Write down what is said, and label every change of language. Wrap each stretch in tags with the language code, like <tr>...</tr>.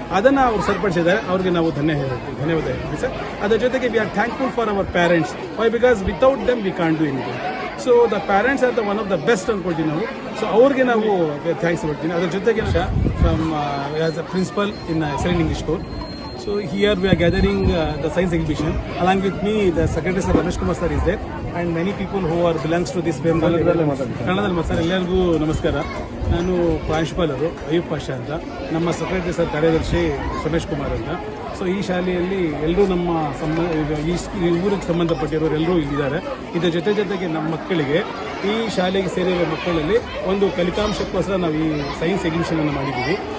<kn>ಅದನ್ನು ಅವ್ರು ಸರಿಪಡಿಸಿದ್ದಾರೆ. ಅವ್ರಿಗೆ ನಾವು ಧನ್ಯವಾದ ಹೇಳ್ತೀವಿ ಸರ್. ಅದರ ಜೊತೆಗೆ</kn> <en>We are thankful for our parents. Why? Because without them we can't do anything. So the parents are the one of the best</en> <kn>ಅಂದ್ಕೊಳ್ತೀವಿ ನಾವು. ಸೊ ಅವ್ರಿಗೆ ನಾವು ಥ್ಯಾಂಕ್ಸ್ ಕೊಡ್ತೀನಿ. ಅದ್ರ ಜೊತೆಗೆ</kn> <en>From us a principal in excellent English school. So here we are gathering the science exhibition. Along with me, the Secretary Sir Ramesh Kumar Sir is there, and many people who are belongs to this Bengal.</en> <kn>ಕನ್ನಡದಲ್ಲಿ sir ಎಲ್ಲರಿಗೂ ನಮಸ್ಕಾರ. ನಾನು ಪ್ರಾಂಶುಪಾಲರು ಅಯೂಬ್ ಪಾಷಾ ಅಂತ, ನಮ್ಮ secretary sir ಕಾರ್ಯದರ್ಶಿ ರಮೇಶ್ ಕುಮಾರ್ ಅಂತ. So ಈ ಶಾಲೆಯಲ್ಲಿ ಎಲ್ಲರೂ ನಮ್ಮ ಈ ಊರಿಗೆ ಸಂಬಂಧಪಟ್ಟಿರೋರು ಎಲ್ಲರೂ ಇಲ್ಲಿದ್ದಾರೆ. ಇದರ ಜೊತೆಗೆ ನಮ್ಮ ಮಕ್ಕಳಿಗೆ ಈ ಶಾಲೆಗೆ ಸೇರಿರುವ ಮಕ್ಕಳಲ್ಲಿ ಒಂದು ಫಲಿತಾಂಶಕ್ಕೋಸ್ಕರ ನಾವು ಈ ಸೈನ್ಸ್ ಎಕ್ಸಿಬಿಷನ್ ಅನ್ನು ಮಾಡಿದ್ದೀವಿ.</kn>